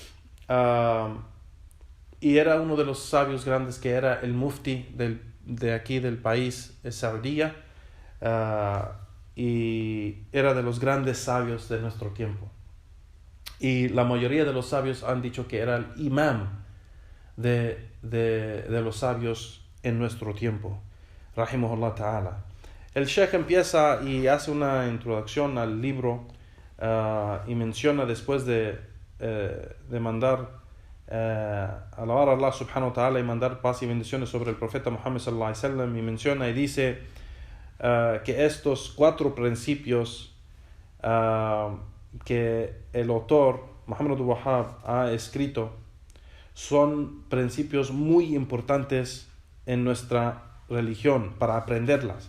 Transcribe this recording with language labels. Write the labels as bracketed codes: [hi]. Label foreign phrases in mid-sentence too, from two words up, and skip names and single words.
[es] Y era uno de los sabios grandes, que era el mufti de aquí del país, Saudiya, y era de los grandes sabios de nuestro tiempo. Y la mayoría de los sabios han dicho que era el imam de los sabios en nuestro tiempo, [ar] رحمه الله تعالى. [es] El Sheikh empieza y hace una introducción al libro, y menciona, después de mandar alabar a Allah [ar] سبحانه وتعالى [es] y mandar paz y bendiciones sobre el profeta Muhammad [ar] صلى الله عليه وسلم, [es] y menciona y dice que estos 4 principios que el autor Muhammad Abdul Wahhab ha escrito son principios muy importantes en nuestra religión para aprenderlas.